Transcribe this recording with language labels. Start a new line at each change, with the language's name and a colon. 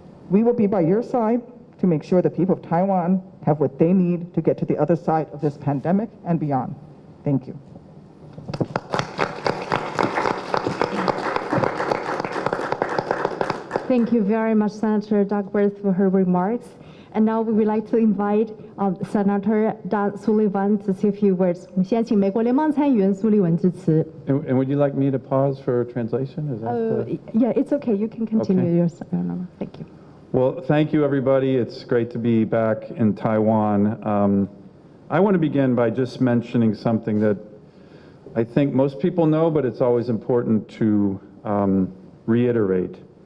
English: We will be by your side to make sure the people of Taiwan have what they need to get to the other side of this pandemic and beyond. Thank you. Thank you very much, Senator Duckworth, for her remarks. And now we would like to invite Senator Dan Sullivan to say a few words.
Chinese: 我们现在请美国联邦参议员苏利文致辞。
English: And would you like me to pause for translation? Is that Yeah, it's okay. You can continue Okay. your Thank you. Well, thank you, everybody. It's great to be back in Taiwan. I want to begin by just mentioning something that I think most people know, but it's always important to reiterate.